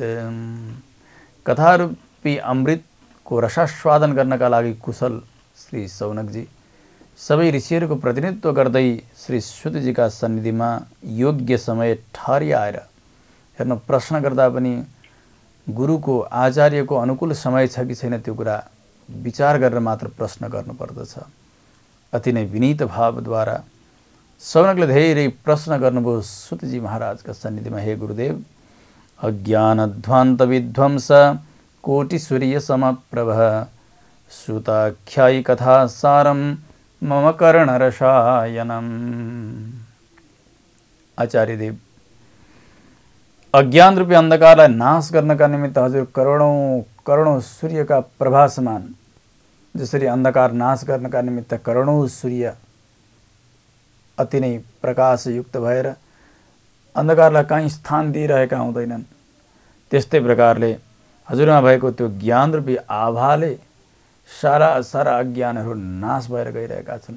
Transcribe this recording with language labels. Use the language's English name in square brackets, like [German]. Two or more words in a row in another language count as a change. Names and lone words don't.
[Nepali] कथारूपी अमृतको रसास्वादन गर्नका लागि कुशल श्री सौनकजी सबै ऋषिहरूको प्रतिनिधित्व गर्दै श्री सुतजीका सन्निधिमा योग्य समय ठहरिआएर हेर्नु, प्रश्न गर्दा पनि गुरुको आचार्यको अनुकूल समय छ कि छैन त्यो कुरा विचार गरेर मात्र प्रश्न गर्नुपर्दछ। अति नै विनीत भावद्वारा सौनकले धेरै प्रश्न गर्नुभयो सुतजी महाराजका सन्निधिमा। [Sanskrit] हे गुरुदेव, अज्ञानध्वान्त विध्वंस कोटि सूर्य समप्रभ सुताख्यायी कथा सारम मम कर्ण रसायनम। [Nepali] आचार्यदेव, अज्ञान रूपी अन्धकारलाई नाश गर्नका निमित्त हजुर करोडौं सूर्यका प्रभा समान, जसरी अन्धकार नाश गर्नका निमित्त करोडौं सूर्य अति नै प्रकाशयुक्त भएर अन्धकारलाई कहीँ स्थान दिइरहेका हुँदैनन्, त्यस्तै प्रकारले हजुरमा भएको त्यो ज्ञान रूपी आभाले सारा अज्ञानहरू नाश भएर गइरहेका छन्।